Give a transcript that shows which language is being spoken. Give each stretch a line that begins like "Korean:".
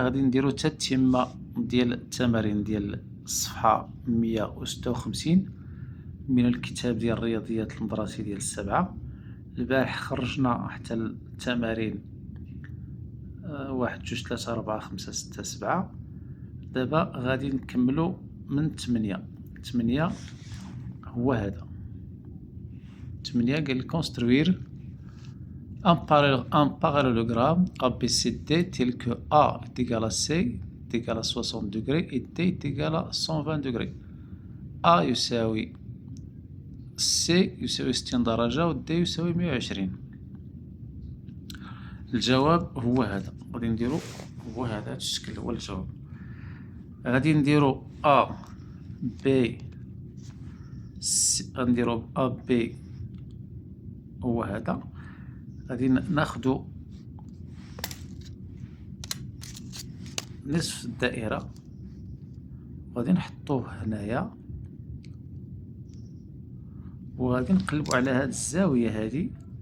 Arabic: غادي نديرو تتمة ديال التمارين ديال الصفحة 156 من الكتاب ديال الرياضيات المدرسي ديال السبعة. البارح خرجنا حتى التمارين 1 2 3 4 5 6 7. دابا غادي نكملو من 8 هو هذا 8.
French: قال كونستروير un parallélogramme ABCD tel que A est égal à C est égal à 60 degrés et D est égal à 120 degrés.
Arabic: A يساوي C يساوي 60 درجة و D يساوي 120. الجواب هو هذا. غادي نديرو هو هذا الشكل هو الجواب. غادي نديرو A B C. غنديرو A B هو هذا. غادي ناخدو نصف الدائرة وغادي نحطوه هنايا وغادي نقلبو على هاد الزاوية هادي.